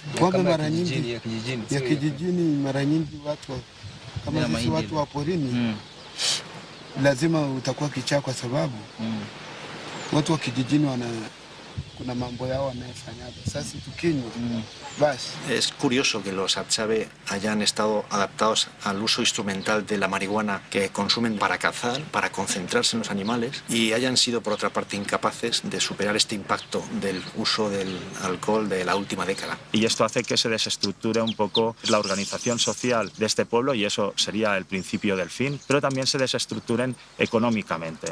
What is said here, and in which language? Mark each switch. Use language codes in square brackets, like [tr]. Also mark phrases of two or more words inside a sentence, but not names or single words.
[sw] Pombe mara nyingi ya kijijini mara nyingi watu kama sisi watu wa porini lazima utakuwa kichaa kwa sababu watu wa kijijini kuna mambo yao wanayofanyaga. Sasa tukinywa basi. [es] Es curioso que los Hadzabe hayan estado adaptados al uso instrumental de la marihuana que consumen para cazar, para concentrarse en los animales, y hayan sido, por otra parte, incapaces de superar este impacto del uso del alcohol de la última década. Y esto hace que se desestructure un poco la organización social de este pueblo, y eso sería el principio del fin, pero también se desestructuren económicamente.